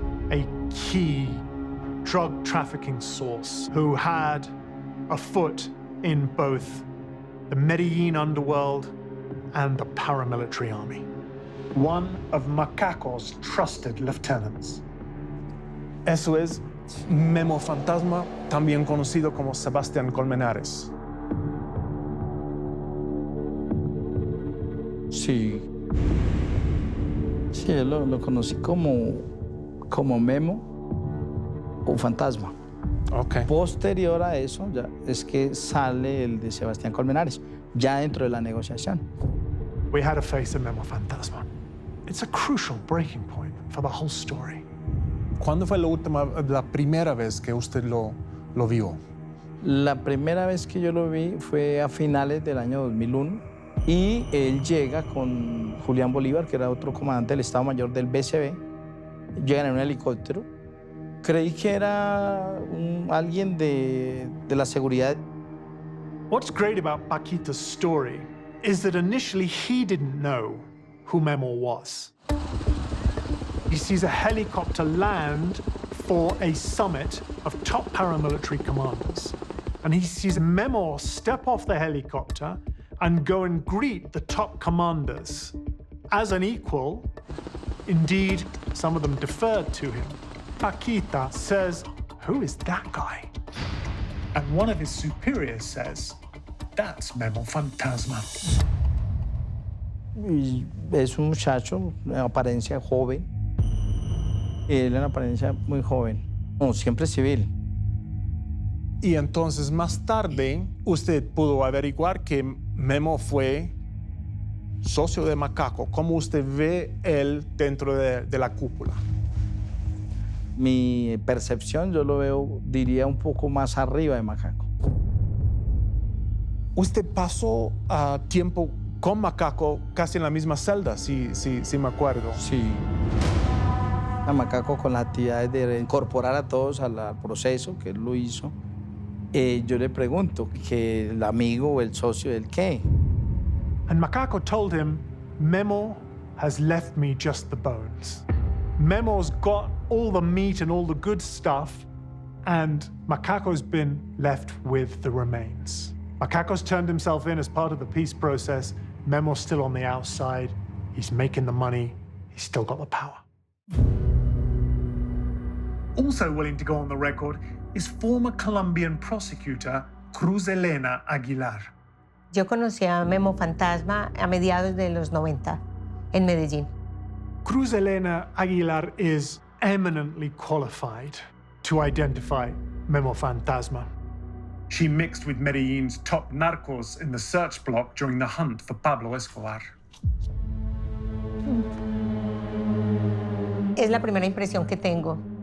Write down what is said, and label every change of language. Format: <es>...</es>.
<en>A key drug trafficking source who had a foot in both the Medellin underworld and the paramilitary army. One of Macaco's trusted lieutenants.</en> <es>Eso es Memo Fantasma, también conocido como Sebastián Colmenares. Sí. Sí, yo lo conocí como Memo o Fantasma.</es> <en>Okay.</en> <es>Posterior a eso, ya es que sale el de Sebastián Colmenares, ya dentro de la negociación.</es> <en>We had a face of Memo Fantasma. It's a crucial breaking point for the whole story.</en> <es>¿Cuándo fue la primera vez que usted lo vio? La primera vez que yo lo vi fue a finales del año 2001 y él llega con Julián Bolívar, que era otro comandante del Estado Mayor del BCB. Llegan en un helicóptero. Creí que era alguien de la seguridad.</es> <en>What's great about Paquita's story is that initially he didn't know who Memo was. He sees a helicopter land for a summit of top paramilitary commanders. And he sees Memo step off the helicopter and go and greet the top commanders as an equal. Indeed, some of them deferred to him. Paquita says, who is that guy? And one of his superiors says, that's Memo Fantasma.</en> <es>Y es un muchacho, de apariencia joven. Él en apariencia muy joven, como siempre civil. Y entonces, más tarde, usted pudo averiguar que Memo fue socio de Macaco. ¿Cómo usted ve él dentro de la cúpula? Mi percepción, yo lo veo, diría, un poco más arriba de Macaco. Usted pasó tiempo con Macaco casi en la misma celda, sí me acuerdo. Sí. A Macaco con las actividades de incorporar a todos al proceso, que él lo hizo. Yo le pregunto que el amigo o el socio del qué.</es> <en>And Macaco told him, Memo has left me just the bones. Memo's got all the meat and all the good stuff, And Macaco's been left with the remains. Macaco's turned himself in as part of the peace process. Memo's still on the outside. He's making the money. He's still got the power. Also willing to go on the record is former Colombian prosecutor Cruz Elena Aguilar.</en> <es>Yo conocí a Memo Fantasma a mediados de los 90 en Medellín.</es> <en>Cruz Elena Aguilar is eminently qualified to identify Memo Fantasma. She mixed with Medellin's top narcos in the search block during the hunt for Pablo Escobar.</en> <es>Es la primera impresión que tengo.</es>